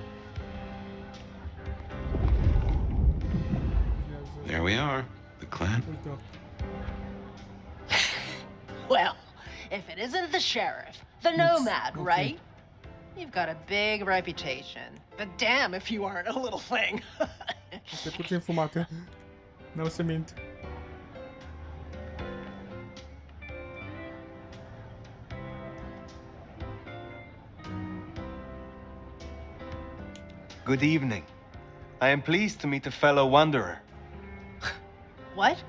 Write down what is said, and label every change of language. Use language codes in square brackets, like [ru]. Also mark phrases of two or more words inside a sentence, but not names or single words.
[en] There we are, the clan. Well, if it isn't the sheriff, the nomad, right? You've got a big reputation, but damn if you aren't a little thing. [ro] Este puțin fumată. N-o să mint. [en] Good evening. I am pleased to meet a fellow wanderer. What?